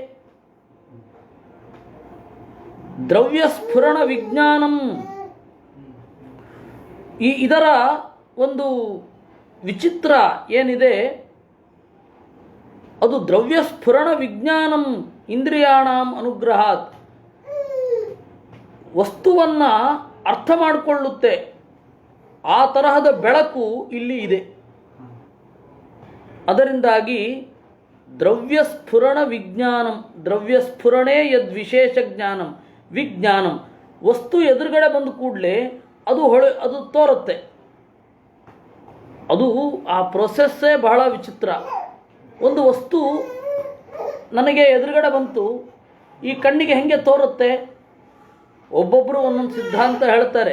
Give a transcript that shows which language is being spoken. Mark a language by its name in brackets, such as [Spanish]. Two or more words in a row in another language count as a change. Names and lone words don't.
[Kannada] ದ್ರವ್ಯಸ್ಫುರಣ ವಿಜ್ಞಾನಂ, ಇದರ ಒಂದು ವಿಚಿತ್ರ ಏನಿದೆ, ಅದು [Sanskrit] ದ್ರವ್ಯಸ್ಫುರಣ ವಿಜ್ಞಾನಂ ಇಂದ್ರಿಯಾಣಾಂ ಅನುಗ್ರಹಾತ್, [Kannada] ವಸ್ತುವನ್ನು ಅರ್ಥ ಮಾಡಿಕೊಳ್ಳುತ್ತೆ. ಆ ತರಹದ ಬೆಳಕು ಇಲ್ಲಿ ಇದೆ. ಅದರಿಂದಾಗಿ [Sanskrit] ದ್ರವ್ಯಸ್ಫುರಣ ವಿಜ್ಞಾನಂ, ದ್ರವ್ಯಸ್ಫುರಣೇ ಯದ್ ವಿಶೇಷ ಜ್ಞಾನಂ ವಿಜ್ಞಾನಂ, [Kannada] ವಸ್ತು ಎದುರುಗಡೆ ಬಂದ ಕೂಡಲೇ ಅದು ತೋರುತ್ತೆ. ಅದು ಆ ಪ್ರೊಸೆಸ್ಸೇ ಬಹಳ ವಿಚಿತ್ರ. ಒಂದು ವಸ್ತು ನನಗೆ ಎದುರುಗಡೆ ಬಂತು, ಈ ಕಣ್ಣಿಗೆ ಹೆಂಗೆ ತೋರುತ್ತೆ? ಒಬ್ಬೊಬ್ಬರು ಒಂದೊಂದು ಸಿದ್ಧಾಂತ ಹೇಳ್ತಾರೆ.